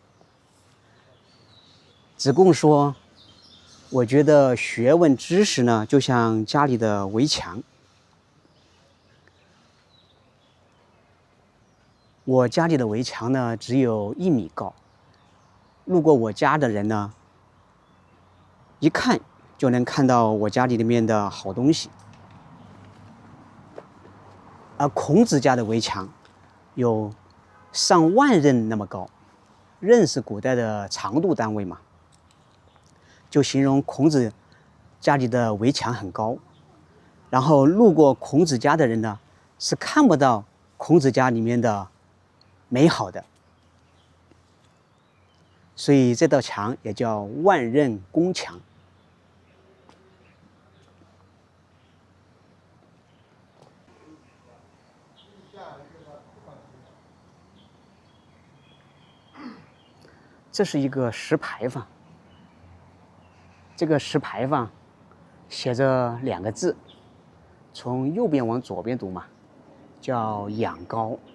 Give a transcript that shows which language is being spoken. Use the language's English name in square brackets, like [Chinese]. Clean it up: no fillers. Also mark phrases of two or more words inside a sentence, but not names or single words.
[Chinese] 子貢說：“我覺得學問知識呢，就像家裡的圍牆。我家裡的圍牆呢，只有1米高，路過我家的人呢，一看就能看到我家裡面的好東西。而孔子家的圍牆有上萬仞那麼高，仞是古代的長度單位嘛，就形容孔子家裡的圍牆很高，然後路過孔子家的人呢，是看不到孔子家裡面的美好的，所以這道牆也叫萬仞宮牆。這是一個石牌坊，这个石牌坊寫着2個字，從右邊往左邊讀嘛，叫仰高。